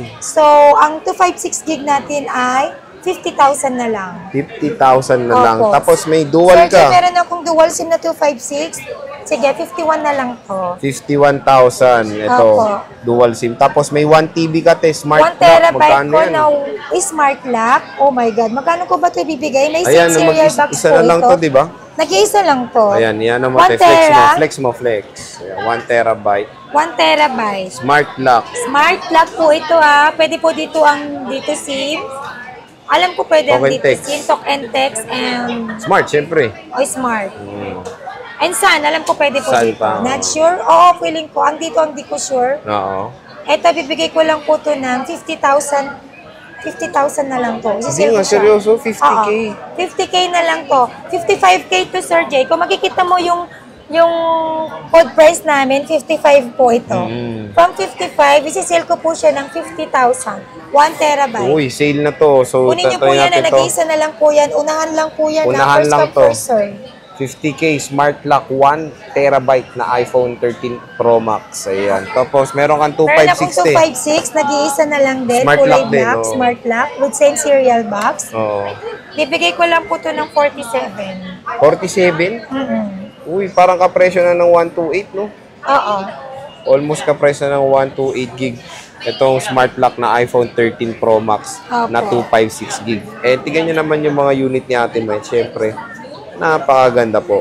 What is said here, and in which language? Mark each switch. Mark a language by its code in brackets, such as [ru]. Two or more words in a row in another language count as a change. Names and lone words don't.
[tl] So, ang 256 gig natin ay 50,000 na lang. 50,000 na lang. Opo. Tapos may dual Sir, ka. meron akong [en] dual SIM [tl] na 256. Sige, 51 na lang to. 51,000. Ito, Opo. [en] dual SIM. [tl] Tapos may 1 TB ka, te. Smart 1 lock. terabyte Magkano ko yan? [en] na smart lock. Oh my God. [tl] Magkano ko ba ito ibibigay? May Ayan, [en] serial box [tl] isa po na lang ito. to, di ba? Nag-iisa lang to. Ayan, yan ang 1 mga flex mo. tera. Flex mo, flex. Ayan, 1 terabyte. 1 terabyte. Smart lock. Smart lock po ito ha. Pwede po dito ang dito SIM. Alam ko pwede ang [en] Talk and [tl] dito text. [en] SIM, talk and text, and [tl] Smart, syempre. smart. Mm. And sun, alam ko pwede po Sun dito. pa, [en] Not sure? [tl] Oo, feeling ko. Ang dito, hindi ko sure. Oo. Ito, bibigay ko lang po to ng 50,000 50,000 na lang to. Hindi nga, seryoso? 50K? Oo. 50K na lang to. 55K to Sir Jay. Kung makikita mo yung code price namin, 55 po ito. From 55, isi-sell ko po siya ng 50,000. 1 terabyte. Uy, sale na to. So, Kunin niyo po yan na nag-iisa na lang po yan. Unahan lang po yan. Unahan First lang come, to. [en] first serve. [tl] 50K Smart Lock 1 terabyte na iPhone 13 Pro Max. Ayan. Tapos, meron kang Meron akong 2560. 256, nag-iisa na lang din. Smart Kulay lock din, black, oo. [en] smart lock, with same serial box. [tl] Oo. Bibigay ko lang po to ng 47. 47? Mm-mm. Uy, parang kapresyo na ng 128, no? Oo. Almost kapresyo na ng 128 gig. Itong smart lock na iPhone 13 Pro Max na Opo. 256 gig. Eh, tignan nyo naman yung mga unit ni Ate May. Siyempre, napakaganda po.